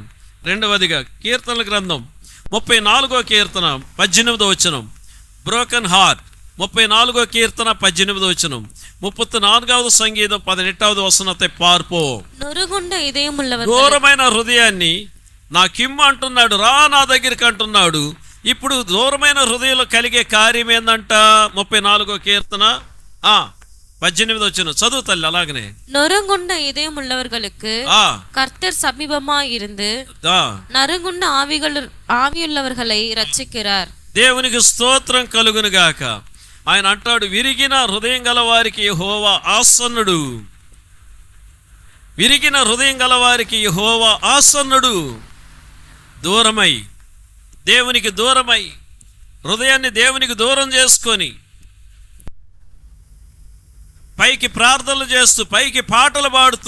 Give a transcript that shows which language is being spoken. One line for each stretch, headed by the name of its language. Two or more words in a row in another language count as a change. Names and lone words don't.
Telugu: రెండవదిగా కీర్తనల గ్రంథం 34వ కీర్తన 18వ వచనం,
English: broken heart
Telugu: 34వ కీర్తన 18వ వచనం, 34వ సంగీతం 18వ
Tamil: వచనத்தை பார்ப்போம்.
Telugu: దూరమైన హృదయాన్ని నాకిమ్ము అంటున్నాడు, రా నా దగ్గరికి అంటున్నాడు. ఇప్పుడు దూరమైన హృదయంలో కలిగే కార్యం ఏందంట? 34వ కీర్తన 18వ వచనం చదువు తల్లి. అలాగనే
Tamil: நொறுங்குண்ட இதயம் உள்ளவர்களுக்கு கர்த்தர் சமீபமாய் இருந்து நறுங்குண்ட ஆவியுள்ளவர்களை ரட்சிக்கிறார்.
Telugu: దేవునికి స్తోత్రం కలుగును గాక. ఆయన అంటాడు, విరిగిన హృదయం గల వారికి యెహోవా ఆసన్నుడు, విరిగిన హృదయం గల వారికి యెహోవా ఆసన్నుడు. దూరమై దేవునికి దూరమై హృదయాన్ని దేవునికి దూరం చేసుకొని పైకి ప్రార్థనలు చేస్తూ, పైకి పాటలు పాడుతూ,